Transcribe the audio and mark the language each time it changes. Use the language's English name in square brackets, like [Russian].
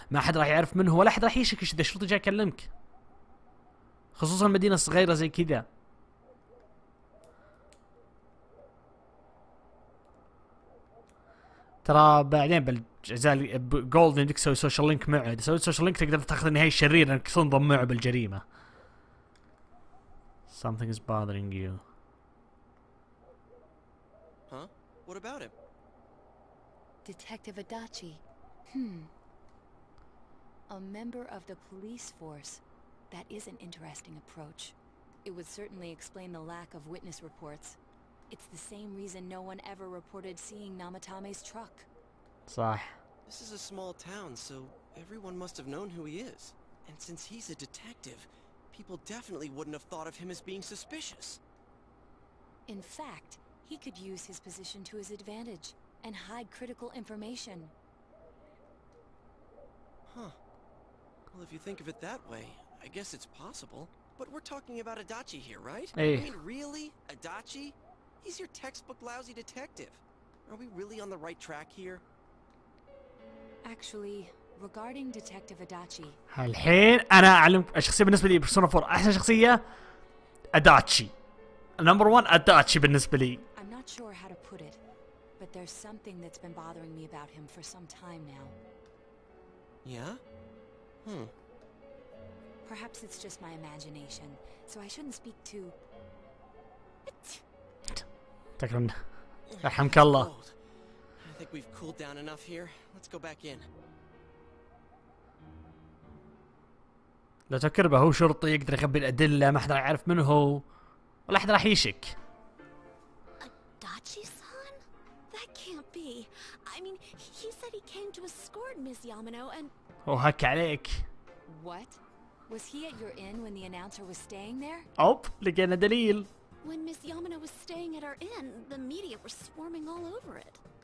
[Arabic] ما حد راح يعرف منه ولا حد راح يشك اذا الشرطي جاي يكلمك. خصوصا مدينه صغيره زي كذا. ترى بعدين بالجزء جولد عندك تسوي سوشيال لينك معه. اذا سويت سوشيال لينك تقدر تاخذ النهايه الشريره انك تنضم معه بالجريمه. [English] Something is bothering you. Huh? What about him? Detective Adachi. A member of the police force. That is an interesting approach. It would certainly explain the lack of witness reports. It's the same reason no one ever reported seeing Namatame's truck. [Arabic] صح. [English] This is a small town, so everyone must have known who he is. And since he's a detective, people definitely wouldn't have thought of him as being suspicious. In fact, he could use his position to his advantage and hide critical information. Huh. Well, if you think of it that way, I guess it's possible. But we're talking about Adachi here, right? Hey. I mean, really? Adachi? He's your textbook lousy detective. Are we really on the right track here? Actually, regarding Detective Adachi. [Arabic] الحين انا اعلمك الشخصيه بالنسبه لي بيرسونا 4 احسن شخصيه اداتشي. نمبر 1 اداتشي بالنسبه لي. [English] I'm not sure how to put it, but there's something that's been bothering me about him for some time now. Yeah? Perhaps it's just my imagination, so I shouldn't speak too... [Arabic] تكرم رحمك الله. [English] I think we've cooled down enough here. Let's go back in. [Arabic] لو تفكر به هو شرطي يقدر يخبي الادله. ما حد راح يعرف منه هو ولا حد راح يشك. [English] Adachi-san? That can't be. I mean, he said he came to escort Ms. Yamano and... [Arabic] وهك عليك. [English] What? Was he at your inn when the announcer was staying there? [Arabic] اوب لقينا دليل. [English] When Ms. Yamano was staying at our inn, the media were swarming all over it.